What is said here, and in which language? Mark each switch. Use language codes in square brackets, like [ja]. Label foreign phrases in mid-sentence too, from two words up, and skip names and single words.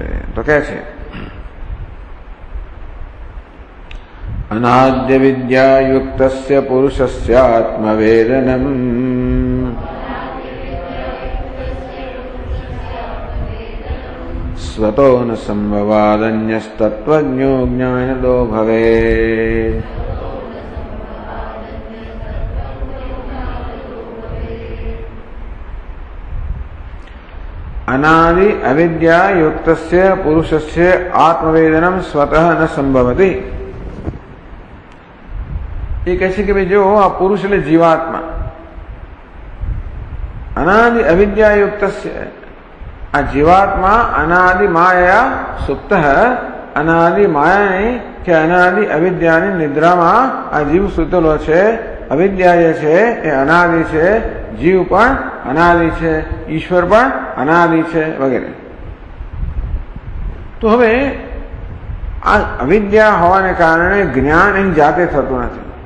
[gu] તો કહે છે [sa] अनाद्य विद्यायुक्तस्य पुरुषस्य आत्मवेदनम स्वतो न संभवादन्यस्तत्वज्ञो ज्ञानदो भवेत। अनादि अविद्या युक्तस्य पुरुषस्य आत्मवेदनम स्वतः न संभवति। [hi] ये कैसे कि जो [gu] આ પુરુષ એટલે જીવાત્મા [sa] अनादि अविद्या युक्तस्य [gu] આ જીવાત્મા અનાદિ માયા સુપ્ત અનાદિ માયા કે અનાદિ अविद्याની નિદ્રામાં આ જીવ સૂતેલો છે। અવિદ્યા જે છે એ અનાદિ છે, જીવ પણ અનાદિ છે, ઈશ્વર પણ અનાદિ છે વગેરે। તો હવે આ અવિદ્યા હોવાને કારણે જ્ઞાન અહીં જાતે થતું નથી।